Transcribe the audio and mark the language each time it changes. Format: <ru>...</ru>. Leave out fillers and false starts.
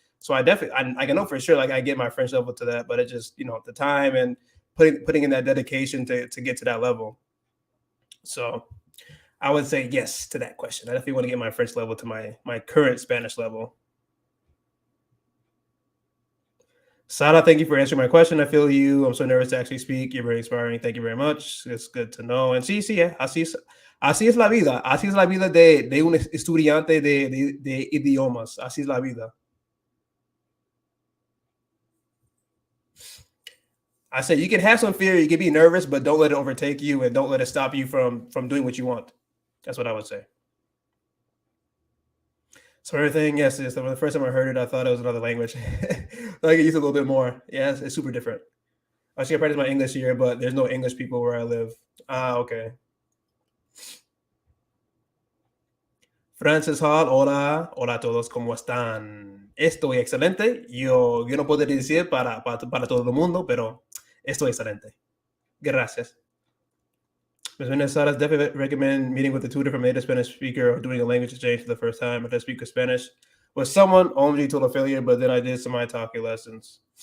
<en>So I can know for sure like I get my French level to that, but it just the time and putting in that dedication to get to that level. So I would say yes to that question. I definitely want to get my French level to my current Spanish level. Sada, thank you for answering my question. I feel you. I'm so nervous to actually speak. You're very inspiring. Thank you very much. It's good to know. And</en> <es>sí, así es la vida. Así es la vida de un estudiante de idiomas. Así es la vida.</es> <en>I said you can have some fear, you can be nervous, but don't let it overtake you and don't let it stop you from doing what you want. That's what I would say. So everything, yes, the first time I heard it, I thought it was another language. I get used to a little bit more. Yes, it's super different. I should practice my English here, but there's no English people where I live. Okay.</en> <es>Francis Hall, hola, hola a todos, ¿cómo están? Estoy excelente. Yo no puedo decir para todo el mundo, pero estoy excelente. Gracias. Ms.</es> <en>Minnesota, definitely recommend meeting with a tutor from a native Spanish speaker or doing a language exchange for the first time. I just speak Spanish with someone, OMG total failure, but then I did some ITALKI lessons.</en>